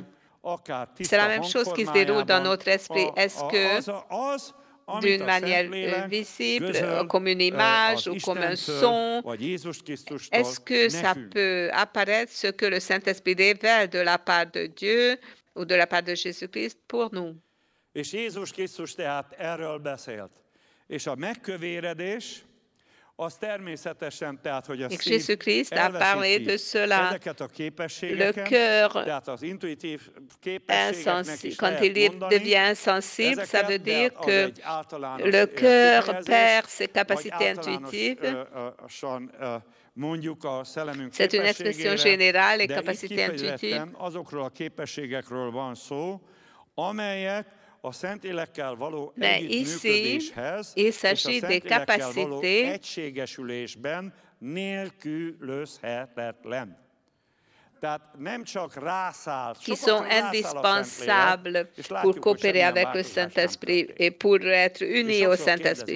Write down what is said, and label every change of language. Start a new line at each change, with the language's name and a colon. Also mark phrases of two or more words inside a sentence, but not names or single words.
French: C'est la même chose qui se déroule dans notre esprit. Est-ce que, d'une manière visible, comme une image ou comme un son, est-ce que ça peut apparaître ce que le Saint-Esprit révèle de la part de Dieu ou de la part de Jésus-Christ pour nous?
Hungarian: És Jézus Krisztus tehát erről beszélt. És a megkövéredés az természetesen, tehát, hogy a szív elveszíti ezeket a képességeket, tehát az intuitív képességeknek is
French: quand il devient insensible, ça veut dire que le cœur perd ses capacités intuitives C'est une expression générale et capacité intuitive. Mais ici, il s'agit des capacités qui sont indispensables pour coopérer avec le Saint-Esprit et pour être unis au Saint-Esprit.